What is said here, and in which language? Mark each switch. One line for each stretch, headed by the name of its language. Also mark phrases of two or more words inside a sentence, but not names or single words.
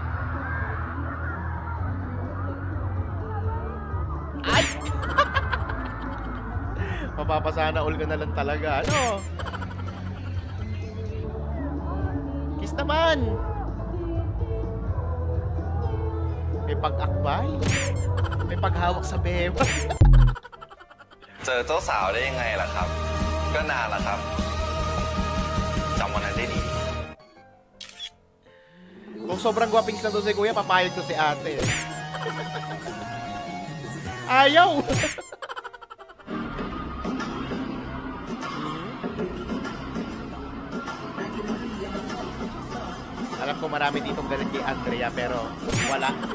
Filipino: Ay! Mapapasana all ka na lang talaga. Ano? Kiss naman. May pag-akbay. May paghawak sa beba.
Thai: เจอเจ้าสาวได้ยังไงล่ะครับ ก็นานแล้วครับจำวันนั้นได้ดี
Filipino: Kung sobrang gwapings na to si kuya, papayag to si ate. Ayaw! Alam ko marami ditong galit kay Andrea, pero wala.